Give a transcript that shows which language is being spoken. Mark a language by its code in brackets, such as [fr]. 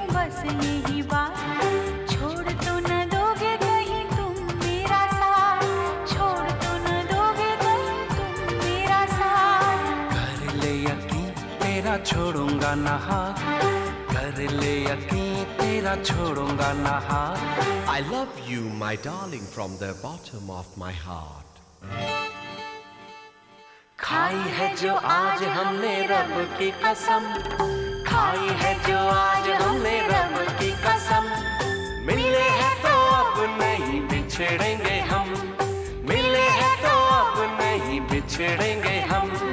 [hi] बस यही बात, छोड़ तो न दोगे कहीं तुम मेरा साथ, छोड़ तो न दोगे कहीं तुम मेरा साथ। कर ले यकीन तेरा छोड़ूंगा ना हाथ, कर ले यकीन तेरा छोड़ूंगा ना हाथ। [en] I love you, my darling, from the bottom of my heart. [hi] खाई है जो आज हमने रब की कसम, खाई है जो आज हमने रब की कसम। मिले हैं तो अब नहीं बिछड़ेंगे हम, मिले हैं तो अब नहीं बिछड़ेंगे हम।